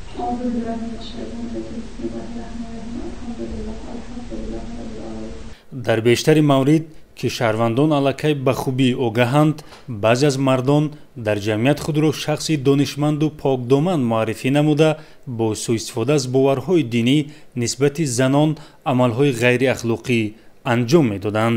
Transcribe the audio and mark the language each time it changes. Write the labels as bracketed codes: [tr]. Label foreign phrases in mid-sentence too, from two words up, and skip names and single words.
[ar] أعوذ بالله من الشيطان الرجيم بسم الله الرحمن الرحيم الحمد لله رب العالمين. [tg] дар бештари маврид ки шаҳрвандон аллакай ба хубӣ огаҳанд, баъзе аз мардон дар ҷамъият худро шахси донишманду покдоман муаррифӣ намуда бо сӯистифода аз боварҳои динӣ нисбати занон амалҳои ғайриахлоқӣ анҷом медоданд.